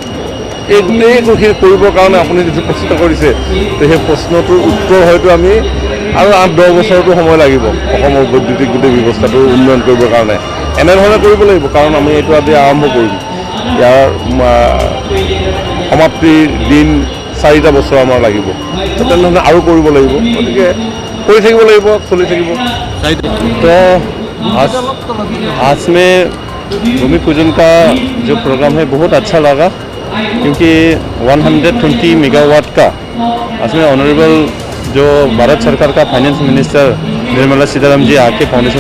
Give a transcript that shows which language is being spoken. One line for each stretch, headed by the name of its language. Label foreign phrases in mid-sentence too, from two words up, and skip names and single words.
Assamese: তেনেধৰণে এই গোটেইখিনি কৰিবৰ কাৰণে আপুনি যিটো প্ৰশ্ন কৰিছে তো সেই প্ৰশ্নটোৰ উত্তৰ হয়তো আমি আৰু 8-10 বছৰটো সময় লাগিব অসমৰ বৈদ্যুতিক গোটেই ব্যৱস্থাটো উন্নয়ন কৰিবৰ কাৰণে এনেধৰণে কৰিব লাগিব কাৰণ আমি এইটো আজি আৰম্ভ কৰিম ইয়াৰ সমাপ্তিৰ দিন 4টা বছৰ আমাৰ লাগিব তো তেনেধৰণে আৰু কৰিব লাগিব গতিকে কৰি থাকিব লাগিব চলি থাকিব
Hindi: तो आज में भूमि पूजन का जो प्रोग्राम है बहुत अच्छा लगा क्योंकि 120 मेगावाट का आज में ऑनरेबल जो भारत सरकार का
English: finance minister
Hindi: निर्मला सीतारामन जी आके फाउंडेशन